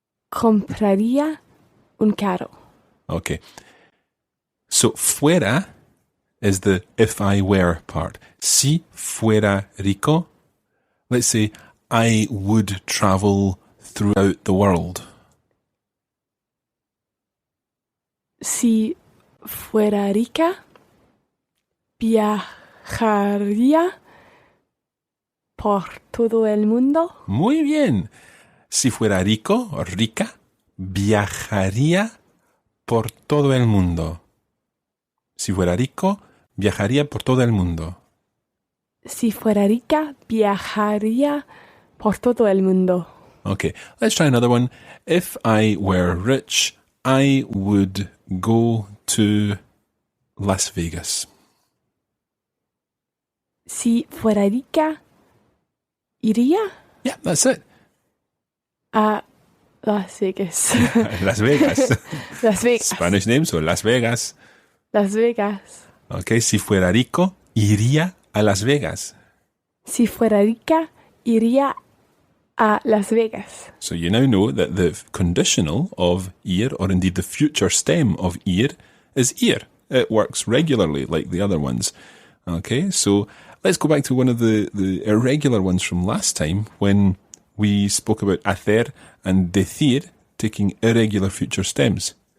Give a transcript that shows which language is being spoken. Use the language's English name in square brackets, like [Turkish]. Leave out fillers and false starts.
[Spanish] Compraría un carro. [English] Okay. So, fuera is the if I were part. [Spanish] Si fuera rico, [English] let's say I would travel throughout the world. [Spanish] Si fuera rica, viajaría por todo el mundo. Muy bien. Si fuera rico o rica, viajaría por todo el mundo. Si fuera rico, viajaría por todo el mundo. Si fuera rica, viajaría por todo el mundo. [English] Okay, let's try another one. If I were rich, I would go to Las Vegas. [Spanish] Si fuera rica, iría [English] Yeah, that's it. [Spanish] a Las Vegas. Las Vegas. Las Vegas. [English] Spanish name, so Las Vegas. [Spanish] Las Vegas. Okay, si fuera rico, iría a Las Vegas. Si fuera rica, iría a Las Vegas. [English] So you now know that the conditional of ir, or indeed the future stem of ir, is ir. It works regularly like the other ones. Okay, so let's go back to one of the irregular ones from last time when we spoke about hacer and decir taking irregular future stems.